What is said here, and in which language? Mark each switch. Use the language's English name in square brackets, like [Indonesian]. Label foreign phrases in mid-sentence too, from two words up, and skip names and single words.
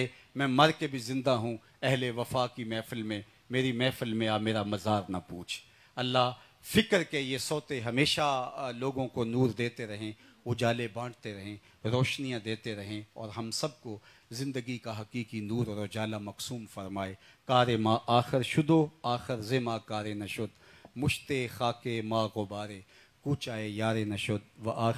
[Urdu] میں مر کے بھی زندہ ہوں اہل وفا کی محفل میں، میری محفل میں آ میرا مزار نہ پوچھ۔ اللہ فکر کے یہ سوتے ہمیشہ لوگوں کو نور دیتے رہیں، اجالے بانٹتے رہیں، روشنیاں دیتے رہیں، اور ہم سب کو زندگی کا حقیقی نور اور اجالہ مقسوم فرمائے۔ [Persian] کار ما آخر شدو آخر زما کار نشد، مشت خاک ما غبارے کوچائے یار نشد و آخر